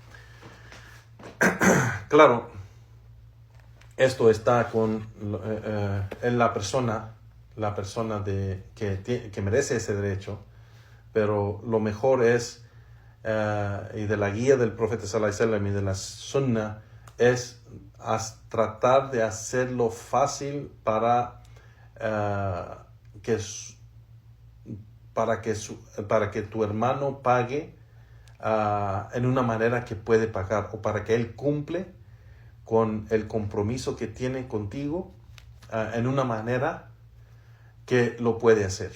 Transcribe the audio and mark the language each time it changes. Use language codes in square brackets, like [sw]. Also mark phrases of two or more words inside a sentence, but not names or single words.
[es] Claro, esto está en la persona que merece ese derecho, pero lo mejor es, y de la guía del profeta [ar] صلى الله عليه وسلم [es] y de la sunna, es tratar de hacerlo fácil para que tu hermano pague en una manera que puede pagar, o para que él cumple con el compromiso que tiene contigo en una manera que lo puede hacer.